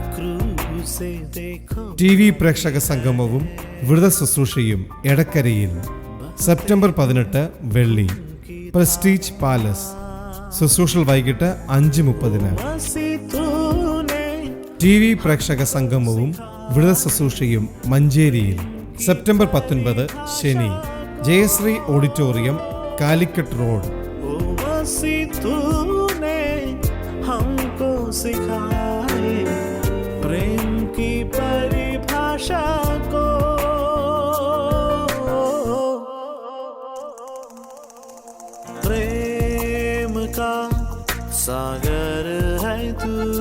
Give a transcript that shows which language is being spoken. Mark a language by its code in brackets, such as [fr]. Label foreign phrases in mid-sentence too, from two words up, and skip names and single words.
[ml] TV പ്രേക്ഷക സംഗമവും വിടുതൽ ശുശ്രൂഷയും എടക്കരയിൽ സെപ്റ്റംബർ 18 വെള്ളി, പ്രസ്റ്റീജ് പാലസ്. ശുശ്രൂഷ വൈകിട്ട് 5:30-ന്. TV പ്രേക്ഷക സംഗമവും വിടുതൽ ശുശ്രൂഷയും മഞ്ചേരിയിൽ സെപ്റ്റംബർ 19 ശനി, ജയശ്രീ ഓഡിറ്റോറിയം, കാലിക്കറ്റ് റോഡ്. [hi] प्रेम की परिभाषा को प्रेम का सागर है तू,